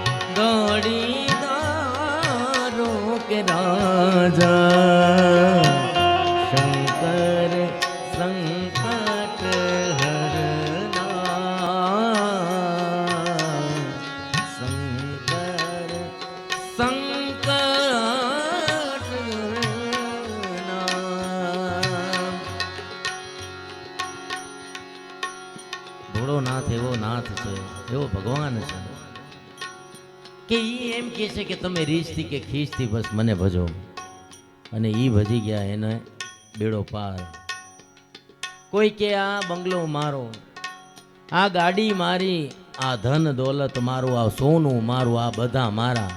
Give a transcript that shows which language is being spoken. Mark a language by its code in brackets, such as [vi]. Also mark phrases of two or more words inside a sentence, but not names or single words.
[hi] दौड़ीदारों के राजा शंकर संकट हरना शंकर संकट हरना. [gu] ભોળો નાથ એવો નાથ છે, એવો ભગવાન છે કે ઈ એમ કહે છે કે તમે રીછથી કે ખીચથી બસ મને ભજો, અને ઈ ભજી ગયા એને બેડો પાર. કોઈ કે આ બંગલો મારો, આ ગાડી મારી, આ ધન દોલત મારું, આ સોનું મારું, આ બધા મારા.